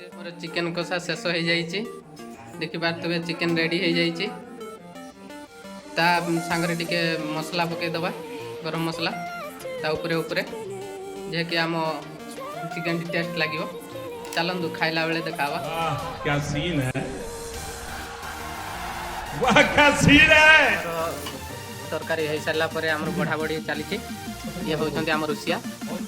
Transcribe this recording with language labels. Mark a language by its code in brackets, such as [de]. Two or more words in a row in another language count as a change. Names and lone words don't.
[or] ମୋର ଚିକେନ୍ କଷା ଶେଷ ହେଇଯାଇଛି, ଦେଖିପାରୁଥିବେ ଚିକେନ୍ ରେଡ଼ି ହେଇଯାଇଛି। ତା ସାଙ୍ଗରେ ଟିକେ ମସଲା ପକାଇଦେବା, ଗରମ ମସଲା ତା ଉପରେ ଯାହାକି ଆମ ଚିକେନ୍ ଟେଷ୍ଟ ଲାଗିବ। ଚାଲନ୍ତୁ ଖାଇଲା ବେଳେ ଦେଖା ହବା। [hi] क्या सीन है, वाह क्या सीन है। [or] ତରକାରୀ ହେଇସାରିଲା ପରେ ଆମର ବଢ଼ା ବଢ଼ି ଚାଲିଛି। ଇଏ ହେଉଛନ୍ତି ଆମ ରୁଷିଆ।